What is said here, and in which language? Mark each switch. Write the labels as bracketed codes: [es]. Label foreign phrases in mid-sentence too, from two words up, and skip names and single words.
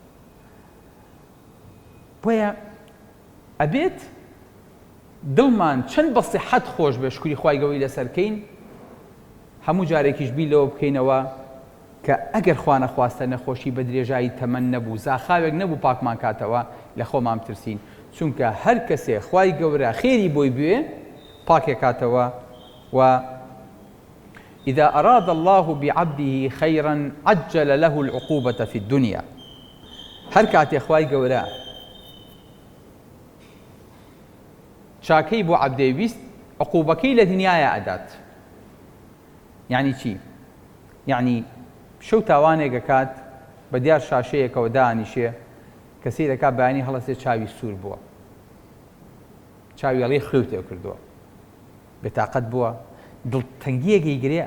[ckb] بۆیە ئەبێت دڵمان چەند بە سیحەت خۆش بێ شکری خوای گەورەی لەسەرکەین، هەموو جارێکیش بیر لەوە بکەینەوە کە ئەگەر خوا نەخواستە نەخۆشی بە درێژایی تەمەن نەبوو، زاخاوێک نەبوو پاکمان کاتەوە، لە خۆمان بترسین، چونکە هەر کەسێ خوای گەورە خێری بۆی بوێ پاکێ کاتەوە. [ar] و إذا أراد الله بعبده خيرا عجل له العقوبة في الدنيا. [ckb] هەر کاتێ خوای گەورە چاکەی بۆ عەبدەی ویست عقوبەکەی لە دنیایە ئەدات. یعنی چی؟ یعنی شەو تاوانێک ئەکات بە دیار شاشەیەکەوە دانیشێ، کەسی دەکات بەیانی هەڵەسێ چاوی سوور بووە، چاوی هەڵی خوێوتێ کردووە، بێتاقەت بووە، دڵتەنگیەکەی گرێ.